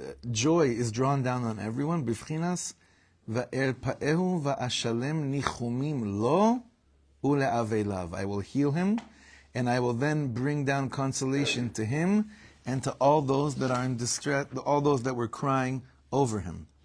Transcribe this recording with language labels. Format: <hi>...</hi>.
<en>Joy is drawn down on everyone.</en> <he>בבחינס וארפאהו ואשלם ניחומים לו ולאבליו.</he> <en>I will heal him, and I will then bring down consolation to him and to all those that are in distress, all those that were crying over him.</en>